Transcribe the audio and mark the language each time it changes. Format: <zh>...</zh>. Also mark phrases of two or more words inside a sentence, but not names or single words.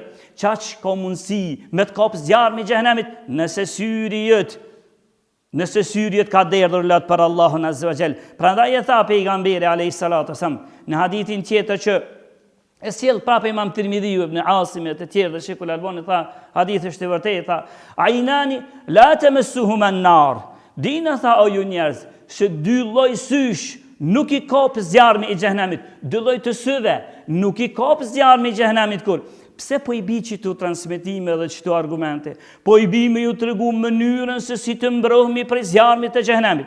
<sq>Çaq ka mundësi me të kap zjarmi i xhehenamit nëse syri ka derdhur lat për Allahun</sq> <ar>عز وجل.</ar> <sq>Prandaj e tha pejgamberi</sq> <ar>عليه الصلاة والسلام</ar> <sq>në hadithin tjetër që e sjell prapë Imam Tirmidhiu ibn Asim e të tjerë dhe Sheikhul Albani tha hadithi është i vërtetë, tha</sq> <ar>عينان لا تمسهما النار.</ar> <sq>Dina tha o ju njerëz se dy lloj sysh nuk i kap zjarmi i xhehenamit. Dy lloj të syve nuk i kap zjarmi i xhehenamit kur. Pse po i bi këtu transmetime dhe këtu argumente? Po i bi me ju tregu mënyrën se si të mbrohemi prej zjarmit të xhehenamit.</sq>